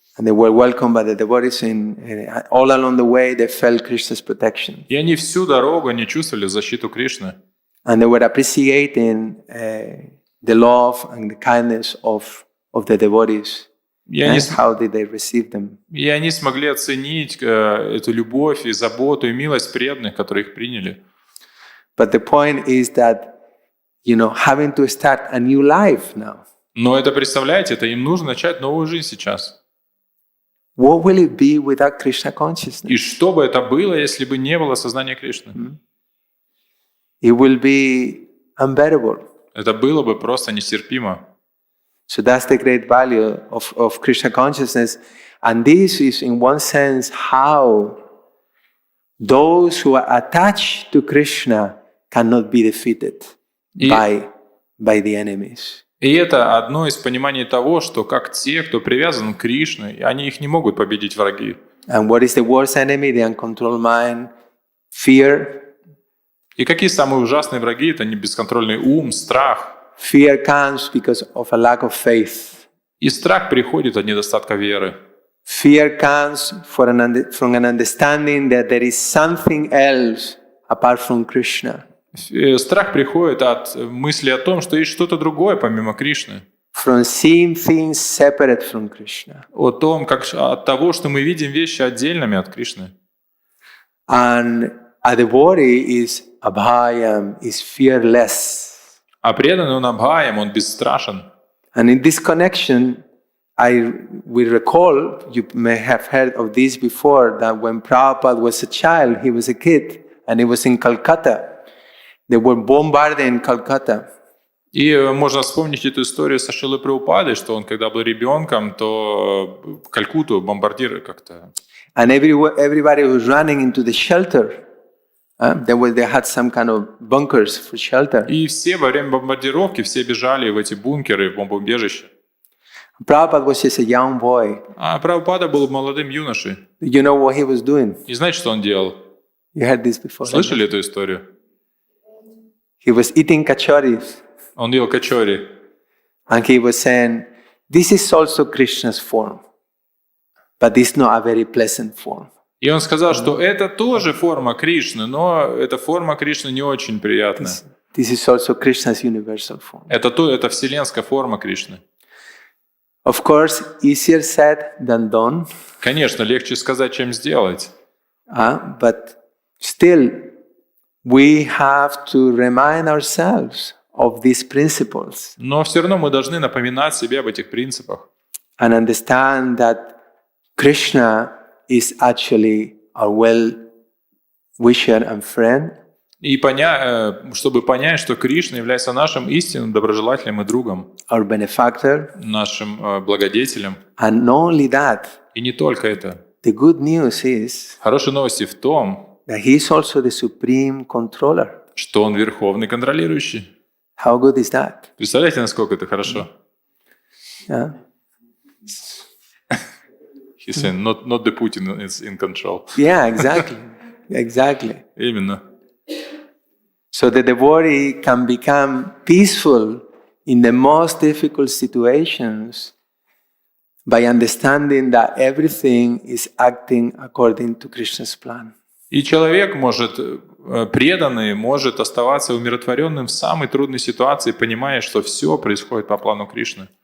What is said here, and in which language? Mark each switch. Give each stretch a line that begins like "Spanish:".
English: And they were welcomed by the devotees, and all along the way they felt Krishna's protection.
Russian: И они всю дорогу они чувствовали защиту Кришны.
English: And they were appreciating the love and the kindness of the devotees. And how did they receive them?
Russian: И они смогли оценить эту любовь и заботу и милость преданных, которые их приняли.
English: But the point is that, having to start a new life now.
Russian: Но это, представляете, им нужно начать новую жизнь сейчас.
English: What will it be without Krishna consciousness?
Russian: И что бы это было, если бы не было сознания Кришны?
English: It will be unbearable.
Russian: Это было бы просто нестерпимо.
English: So that's the great value of Krishna consciousness. And this is, in one sense, how those who are attached to Krishna cannot be defeated by the enemies.
Russian: И это одно из пониманий того, что как те, кто привязан к Кришне, они их не могут победить враги.
English: And what is the worst enemy? The uncontrolled mind, fear.
Russian: И какие самые ужасные враги? Это не бесконтрольный ум, страх.
English: Fear comes because of a lack of faith.
Russian: И страх приходит от недостатка веры.
English: Fear comes from an understanding that there is something else apart from Krishna.
Russian: Страх приходит от мысли о том, что есть что-то другое помимо Кришны.
English: From seeing things separate from Krishna.
Russian: От того, что мы видим вещи отдельными от Кришны.
English: And a devotee is abhayam, is fearless.
Russian: А преданный он абхаям, он бесстрашен.
English: And in this connection, we recall, you may have heard of this before, that when Prabhupada was a child, he was a kid, and he was in Calcutta. They were bombarding Calcutta.
Russian: И можно вспомнить эту историю со Шрилой Прабхупадой, что он, когда был ребенком, то Калькутту бомбардировали как-то.
English: And everybody was running into the shelter. They had some kind of bunkers for shelter.
Russian: И все во время бомбардировки все бежали в эти бункеры, в бомбоубежище.
English: Prabhupada was just a young boy.
Russian: А Прабхупада был молодым юношей.
English: You know what he was doing?
Russian: И знаете, что он делал?
English: You heard this before.
Russian: Слышали эту историю?
English: He was eating kachoris.
Russian: Он ел качори.
English: And he was saying, this is also Krishna's form, but it's not a very pleasant form.
Russian: И он сказал, что это тоже форма Кришны, но эта форма Кришны не очень приятная.
English: This is also Krishna's universal form.
Russian: Это вселенская форма Кришны.
English: Of course, easier said than done.
Russian: Конечно, легче сказать, чем сделать.
English: But still, we have to remind ourselves of these principles.
Russian: Но все равно мы должны напоминать себе об этих принципах.
English: And understand that Krishna is actually our well-wisher and friend.
Russian: И чтобы понять, что Кришна является нашим истинным доброжелателем и другом,
English: Our benefactor.
Russian: нашим благодетелем.
English: And not only that,
Russian: И не только это.
English: the good news is
Russian: Хорошие новости в том,
English: that he is also the supreme controller.
Russian: что он верховный контролирующий.
English: How good is that?
Russian: Представляете, насколько это хорошо?
English: Yeah. He's saying, not the Putin is in control. Yeah, exactly. Exactly.
Russian: Именно.
English: So the devotee can become peaceful in the most difficult situations by understanding that everything is acting according to Krishna's plan.
Russian: И человек преданный, может оставаться умиротворенным в самой трудной ситуации, понимая, что все происходит по плану Кришны.